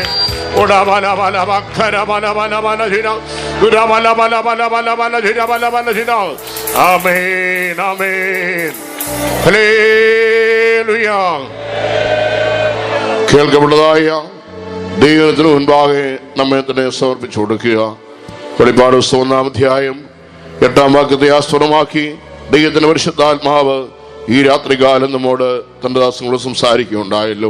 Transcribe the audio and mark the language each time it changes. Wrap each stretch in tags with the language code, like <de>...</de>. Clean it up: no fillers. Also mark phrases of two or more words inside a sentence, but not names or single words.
<ml>Oda bala bala bakara bala bala bala jina, oda bala bala bala bala bala jina bala bala jina, amen, amen. Hallelujah. കേൾക്കപ്പെട്ടതായ ദൈവത്തിന് മുൻപാകെ നമ്മെ തന്നെ സമർപ്പിച്ചു കൊടുക്കുക. വെളിപ്പാട് 1 അധ്യായം 8 വാക്യത്തെ ആസ്പദമാക്കി ദൈവത്തിന്റെ പരിശുദ്ധാത്മാവ് ഈ രാത്രികാലം നമ്മോട് തന്റെ ദാസങ്ങളോട് സംസാരിക്കുകയുണ്ടായല്ലോ.</ml>